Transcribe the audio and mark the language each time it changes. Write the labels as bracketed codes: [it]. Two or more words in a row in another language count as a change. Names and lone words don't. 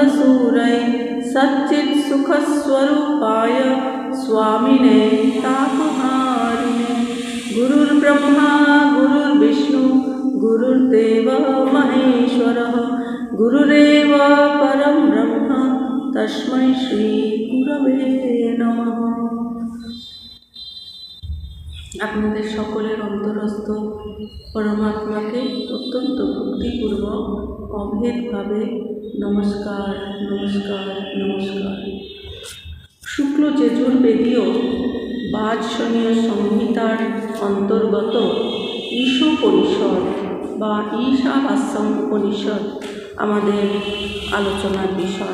[sa] विवेकानन्दसूरये सच्चित्सुखस्वरूपाय स्वामिने तापकाय ब्रह्मा गुरुर्विष्णु गुरुर्देव महेश्वरः गुरुरेव परं ब्रह्म तस्मै श्री गुरवे नमः। [bn] আপনাদের সকলের অন্তরস্থ পরমাত্মাকে অত্যন্ত ভক্তিপূর্বক অভেদভাবে নমস্কার নমস্কার নমস্কার। শুক্ল যজুর্বেদীয় বাজসনীয় সংহিতার অন্তর্গত ঈশোপনিষদ বা ঈশাবাস্যম উপনিষদ আমাদের আলোচনার বিষয়।